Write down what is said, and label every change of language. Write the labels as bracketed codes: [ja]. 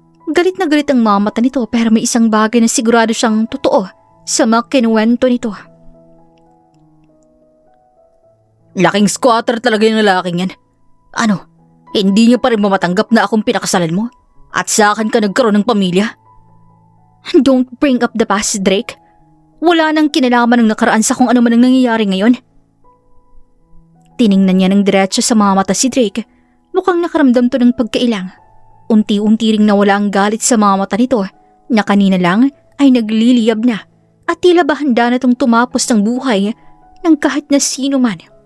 [tl] Galit na galit ang mga mata nito pero may isang bagay na sigurado siyang totoo sa mga kinuwento nito. Laking squatter talaga yung lalaking yan. Ano? Hindi niyo pa rin mamatanggap na akong pinakasalan mo? At sa akin ka nagkaroon ng pamilya? [en] Don't bring up the past, Drake. [tl] Wala nang kinalaman ng nakaraan sa kung ano man ang nangyayari ngayon. Tiningnan niya ng diretso sa mga mata si Drake. Mukhang nakaramdam to ng pagkailang. Unti-unti ring nawala ang galit sa mga mata nito na kanina lang ay nagliliyab na at tila ba handa na itong tumapos ng buhay ng kahit na sino man.